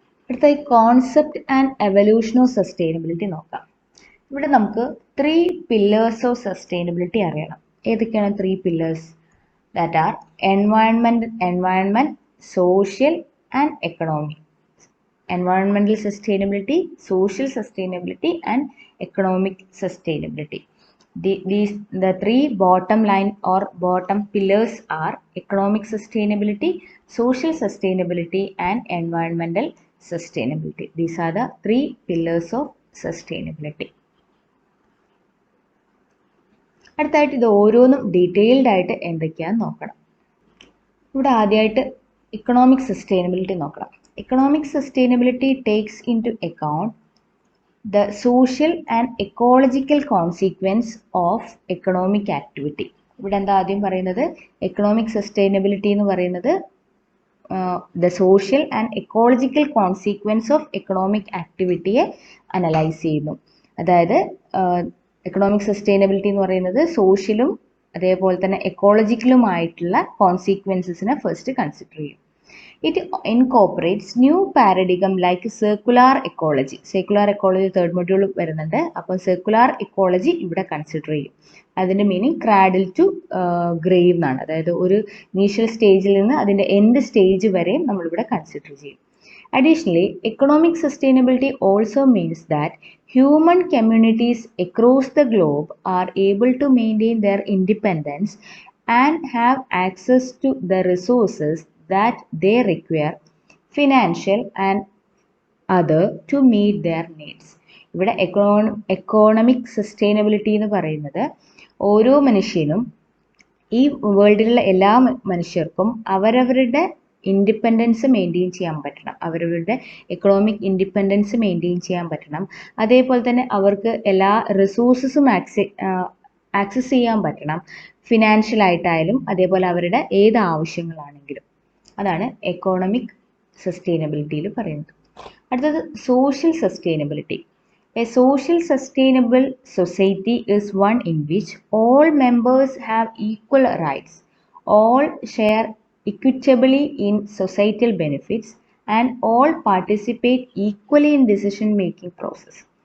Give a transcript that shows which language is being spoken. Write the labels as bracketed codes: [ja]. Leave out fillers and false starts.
[ml] അടുത്ത concept and evolution of sustainability നോക്കാം. ഇവിടെ നമുക്ക് 3 പില്ലേഴ്സ് ഓഫ് സസ്റ്റൈനബിലിറ്റി അറിയണം. ഏതൊക്കെയാണ് 3 pillars? [en] That are environment, social and economy. Environmental sustainability, social sustainability and economic sustainability. The 3 bottom line or bottom pillars are economic sustainability, social sustainability and environmental sustainability. These are the 3 pillars of sustainability. [ml] അടുത്തായിട്ട് ഇത് ഓരോന്നും detailed ആയിട്ട് എന്തൊക്കെയാണെന്ന് നോക്കണം. ഇവിടെ ആദ്യമായിട്ട് economic sustainability നോക്കണം. [en] Economic sustainability takes into account the social and ecological consequence of economic activity. [ml] ഇവിടെ എന്താ ആദ്യം പറയുന്നത്? എക്കണോമിക് സസ്റ്റൈനബിലിറ്റി എന്ന് പറയുന്നത് [en] the social and ecological consequence of economic activity [ml] യെ അനലൈസ് ചെയ്യുന്നു. അതായത് എക്കണോമിക് സസ്റ്റൈനബിലിറ്റി എന്ന് പറയുന്നത് സോഷ്യലും അതേപോലെ തന്നെ എക്കോളജിക്കലുമായിട്ടുള്ള കോൺസിക്വൻസസിനെ ഫസ്റ്റ് കൺസിഡർ ചെയ്യും. [en] It incorporates new paradigm like circular ecology. [ml] Circular ecology third module വരുന്നുണ്ട്. അപ്പോൾ circular ecology ഇവിടെ കൺസിഡർ ചെയ്യും. അതിൻ്റെ മീനിങ് ക്രാഡിൽ ടു ഗ്രേവ് എന്നാണ്. അതായത് ഒരു ഇനീഷ്യൽ സ്റ്റേജിൽ നിന്ന് അതിൻ്റെ എൻഡ് സ്റ്റേജ് വരെയും നമ്മളിവിടെ കൺസിഡർ ചെയ്യും. [en] Additionally, economic sustainability also means that human communities across the globe are able to maintain their independence and have access to the resources that they require, financial and other, to meet their needs. [ml] ഇവിടെ economic sustainability എന്ന് പറയുന്നത് ഓരോ മനുഷ്യനും ഈ വേൾഡിലുള്ള എല്ലാ മനുഷ്യർക്കും അവരവരുടെ independence maintain ചെയ്യാൻ പറ്റണം, അവരവരുടെ എക്കണോമിക് ഇൻഡിപെൻഡൻസ് മെയിൻറ്റെയിൻ ചെയ്യാൻ പറ്റണം. അതേപോലെ തന്നെ അവർക്ക് എല്ലാ റിസോഴ്സസും ആക്സസ് ചെയ്യാൻ പറ്റണം, ഫിനാൻഷ്യൽ ആയിട്ടായാലും അതേപോലെ അവരുടെ ഏത് ആവശ്യങ്ങളാണെങ്കിലും. അതാണ് എക്കോണമിക് സസ്റ്റൈനബിലിറ്റിയിൽ പറയുന്നത്. അടുത്തത് social sustainability. [en] A social sustainable society is one in which all members have equal rights, all share equitably in societal benefits, and all participate equally in decision making process.